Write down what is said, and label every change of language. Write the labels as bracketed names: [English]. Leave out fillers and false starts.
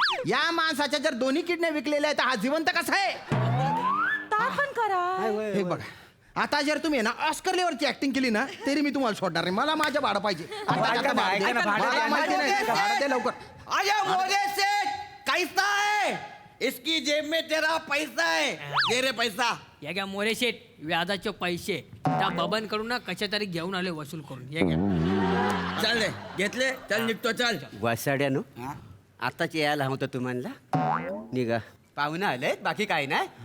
[Marathi] या माणसाच्या जर 2 किडन्या विकलेल्या आहेत हा जिवंत कसा आहे. पण करा. हे बघा आता जर तुम्ही ना ऑस्कर लेवलची ऍक्टिंग केली ना तरी मी तुम्हाला सोडणार नाही. मला माझं भाडं पाहिजे. ऐका ना, मला माहिती नाही भाडं दे लवकर. [Hindi] अरे मोरे सेठ कैसा है? इसकी जेब में तेरा पैसा है. दे रे पैसा. [Marathi] या घ्या मोरे शेठ व्याजाचे पैसे त्या बबनकडून ना कशा तरी घेऊन आले वसूल करून. या घ्या. चल रे घेतले चल निघतो चल. वसाड्यानो आताच यायला होतं तुम्हाला. निघा पाहुणं आले बाकी काय नाही.